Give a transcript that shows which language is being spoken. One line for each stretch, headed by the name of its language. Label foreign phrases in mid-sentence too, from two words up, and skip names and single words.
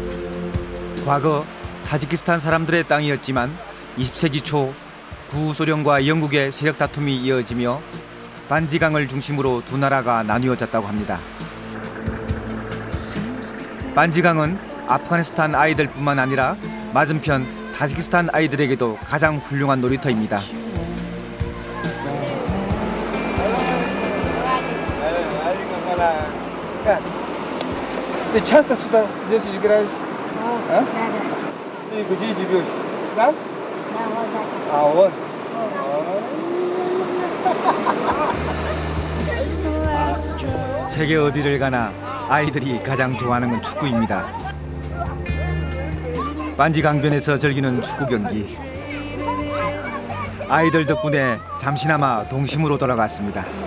Korean: 과거 타지키스탄 사람들의 땅이었지만 20세기 초 구소련과 영국의 세력 다툼이 이어지며 반지강을 중심으로 두 나라가 나뉘어졌다고 합니다. 반지강은 아프가니스탄 아이들뿐만 아니라 맞은편 타지키스탄 아이들에게도 가장 훌륭한 놀이터입니다.
Russian: Ты часто сюда здесь играешь? А? Да. Ты где живешь? Там? Да, вот так. А, вот.
Korean: 세계 어디를 가나 아이들이 가장 좋아하는 건 축구입니다. 반지 강변에서 즐기는 축구 경기. 아이들 덕분에 잠시나마 동심으로 돌아갔습니다.